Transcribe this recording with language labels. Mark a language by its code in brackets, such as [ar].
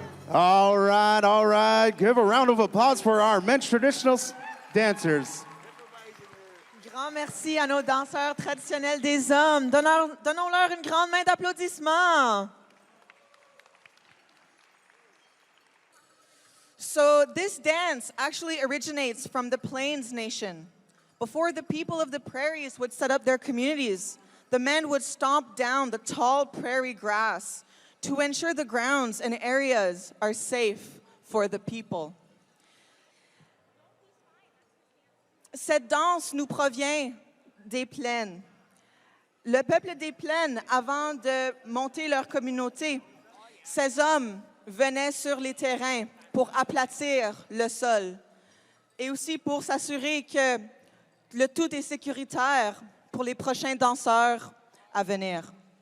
[en] All right. Give a round of applause for our men's traditional dancers. [fr] Grand merci à nos danseurs traditionnels des hommes. Donnons-leur une grande main d'applaudissement. [en] So this dance actually originates from the Plains Nation. Before the people of the prairies would set up their communities, the men would stomp down the tall prairie grass to ensure the grounds and areas are safe for the people. [fr] Cette danse nous provient des plaines. Le peuple des plaines, avant de monter leur communauté, ces hommes venaient sur les terrains pour aplatir le sol et aussi pour s'assurer que le tout est sécuritaire pour les prochains danseurs à venir.